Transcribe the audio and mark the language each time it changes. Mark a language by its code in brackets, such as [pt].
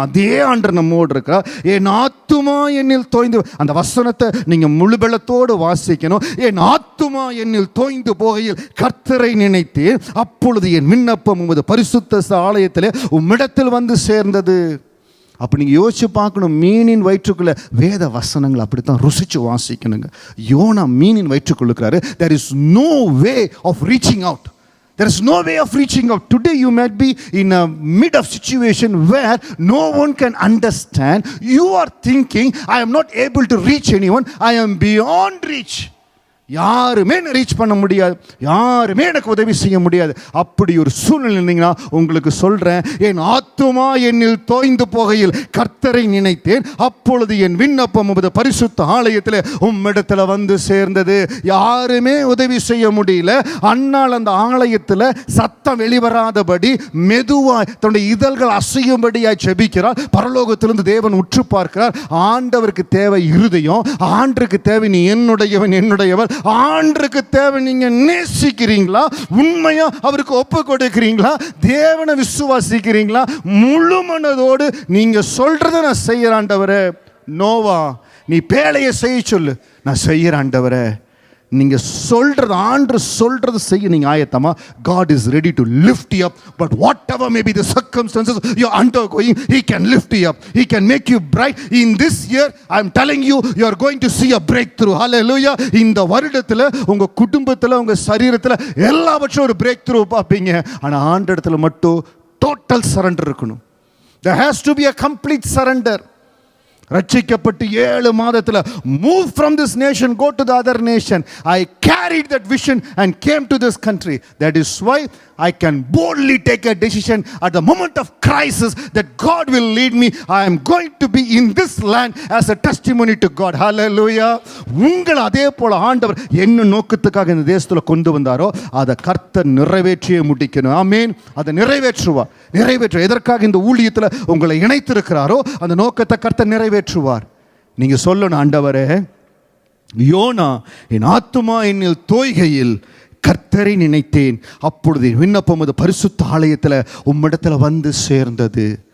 [ta] அதே ஆண்டர் நம்மோடு இருக்கிறார். என் ஆத்துமா என்னில் தோய்ந்து, அந்த வசனத்தை நீங்கள் முழு பலத்தோடு வாசிக்கணும். என் ஆத்துமா என்னில் தோய்ந்து போகையில் கர்த்தரை நினைத்தேன், அப்பொழுது என் விண்ணப்பம் உமது பரிசுத்த ஆலயத்திலே உம்மிடத்தில் வந்து சேர்ந்தது. அப்போ நீங்கள் யோசிச்சு பார்க்கணும், மீனின் வயிற்றுக்குள்ள வேத வசனங்கள் அப்படித்தான் ருசிச்சு வாசிக்கணுங்க. யோனா மீனின் வயிற்றுக்குள்ளுக்கிறாரு. [en] there is no way of reaching out. There is no way of reaching out. Today you might be in a mid of situation where no one can understand. You are thinking, I am not able to reach anyone, I am beyond reach. [ta] யாருமே reach பண்ண முடியாது, யாருமே எனக்கு உதவி செய்ய முடியாது. அப்படி ஒரு சூழ்நிலை இருந்தீங்கன்னா உங்களுக்கு சொல்கிறேன், என் ஆத்துமா என்னில் தோய்ந்து போகையில் கர்த்தரை நினைத்தேன், அப்பொழுது என் விண்ணப்பம் உமது பரிசுத்த ஆலயத்தில் உம்மிடத்தில் வந்து சேர்ந்தது. யாருமே உதவி செய்ய முடியல. அன்னாள் அந்த ஆலயத்தில் சத்தம் வெளிவராதபடி மெதுவாய் தன்னுடைய இதழ்கள் அசையும்படியாய் ஜெபிக்கிறார். பரலோகத்திலிருந்து தேவன் உற்று பார்க்கிறார். ஆண்டவருக்கு தேவை இருதயம், ஆண்டருக்கு தேவை நீ என்னுடையவன் என்னுடையவர். ஆண்டருக்கு தேவை நீங்க நேசிக்கிறீங்களா, உண்மையா அவருக்கு ஒப்பு கொடுக்கிறீங்களா, தேவனை விசுவாசிக்கிறீங்களா, முழு மனதோடு நீங்க சொல்றதை நான் செய்யற ஆண்டவரே. நோவா, நீ பேழையை செய்ய சொல்லு, நான் செய்யற ஆண்டவரே. நீங்க சொல்றது, ஆண்டு சொல்றது செய்ய நீங்க ஆயத்தமா? [en] God is ready to lift you up, but whatever may be the circumstances you are undergoing, he can lift you up, he can make you bright. In this year I am telling you, you are going to see a breakthrough. Hallelujah. [ta] இந்த வருடத்துல உங்க குடும்பத்துல உங்க சரீரத்துல எல்லாவற்றும் ஒரு break through பார்ப்பீங்க. ஆனா ஆண்டவரிடத்துல மட்டும் டோட்டல் சரண்டர் இருக்கணும். [en] There has to be a complete surrender. [ta] ரட்சிக்கப்பட்டு 7 மாதத்தில் [en] move from this nation, go to the other nation. I carried that vision and came to this country. That is why I can boldly take a decision at the moment of crisis that God will lead me. I am going to be in this land as a testimony to God. Hallelujah. [ta] உங்களை அதே போல ஆண்டவர் என்ன நோக்கத்துக்காக இந்த தேசத்தில் கொண்டு வந்தாரோ அதை கர்த்தர் நிறைவேற்றியே முடிக்கணும். ஆமென். அதை நிறைவேற்றுவார். எதற்காக இந்த ஊழியத்தில் உங்களை இணைத்திருக்கிறாரோ அந்த நோக்கத்தை கர்த்தர் நிறைவேற்றுவார். நீங்க சொல்லணும், ஆண்டவரே, யோனா என் ஆத்துமா என்னில் தோய்கையில் கர்த்தரை நினைத்தேன், அப்பொழுது விண்ணப்பம் அது பரிசுத்த ஆலயத்தில் உம்மிடத்தில் வந்து சேர்ந்தது.